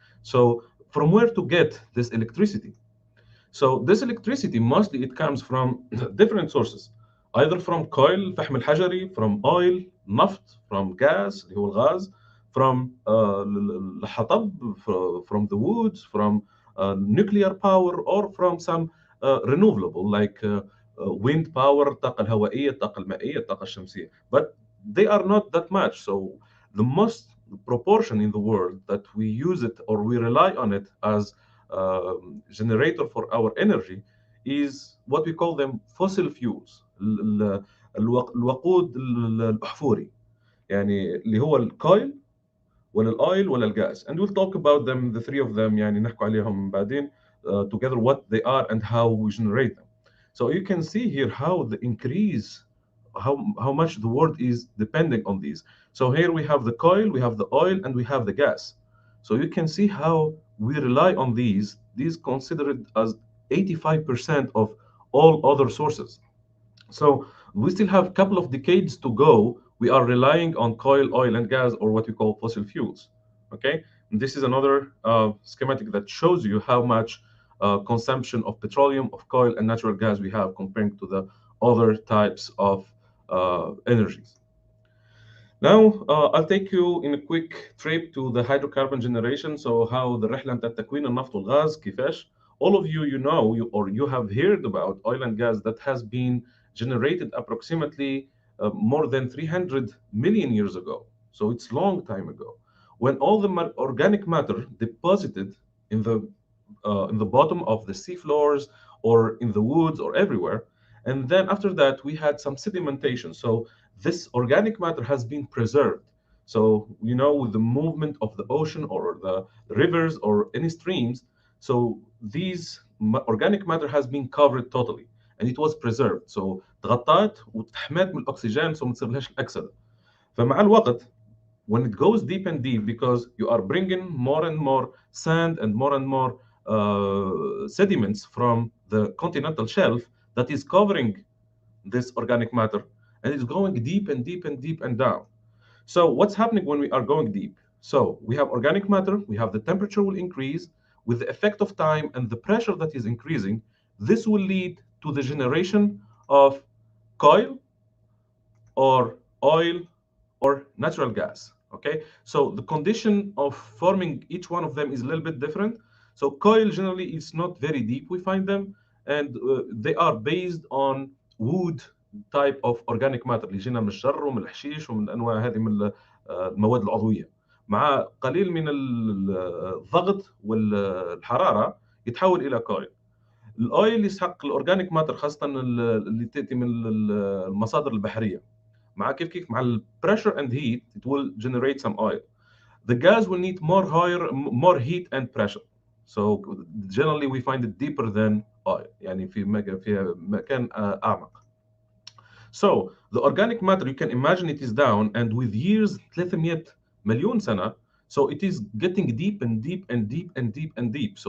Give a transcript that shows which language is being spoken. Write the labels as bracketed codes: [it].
[en] So from where to get this electricity? So this electricity, mostly it comes from different sources, either from coal, [ar] فحم الحجري, [en] from oil, نفط, from gas, [ar] اللي هو الغاز, [en] from الحطب, from the woods, from nuclear power, or from some renewable like wind power, [ar] الطاقة الهوائية, الطاقة المائية, الطاقة الشمسية. [en] But they are not that much. So the most proportion in the world that we use it or we rely on it as generator for our energy is what we call them fossil fuels. [ar] الوقود الأحفوري، يعني اللي هو الكويل ولا الاويل ولا الغاز. [en] And we'll talk about them, the three of them، [ar] يعني نحكوا عليهم بعدين [en] together what they are and how we generate them. So you can see here how the increase, how much the world is depending on these. So here we have the coil, we have the oil, and we have the gas. So you can see how we rely on these considered as 85% of all other sources. So we still have a couple of decades to go. We are relying on coal, oil, and gas, or what we call fossil fuels. Okay, and this is another schematic that shows you how much consumption of petroleum, of coal, and natural gas we have comparing to the other types of energies. Now, I'll take you in a quick trip to the hydrocarbon generation. So how the [ar] رحلة بتاعت تكوين النفط والغاز كيفاش. [en] All of you know, you have heard about oil and gas that has been generated approximately more than 300 million years ago. So it's long time ago, when all the organic matter deposited in the bottom of the sea floors or in the woods or everywhere. And then after that, we had some sedimentation. So this organic matter has been preserved. So, you know, with the movement of the ocean or the rivers or any streams, so these organic matter has been covered totally and it was preserved. [ar] So تغطت وتحمت من الأكسجين so ما تصيرلهاش الأكسدة. فمع الوقت, [en] when it goes deep and deep, because you are bringing more and more sand and more sediments from the continental shelf that is covering this organic matter, and it's going deep and deep and deep and down. So what's happening when we are going deep? So we have organic matter, we have the temperature will increase with the effect of time and the pressure that is increasing. This will lead to the generation of coal or oil or natural gas. Okay, so the condition of forming each one of them is a little bit different. So coal generally is not very deep, we find them, and they are based on wood type of organic matter [ar] اللي يجينا من الشجر ومن الحشيش ومن الانواع هذه من المواد العضويه، مع قليل من الضغط والحراره يتحول الى كويل. الاويل يسحق الاورجانيك ماتر خاصه اللي تاتي من المصادر البحريه، مع كيف مع ال [en] pressure and heat it will generate some oil. The gas will need more heat and pressure. So generally we find it deeper than oil. [ar] يعني في مكان أعمق. [en] So the organic matter, you can imagine it is down, and with years 300 [ar] مليون سنة, [en] so it is getting deep and deep and deep and deep and deep.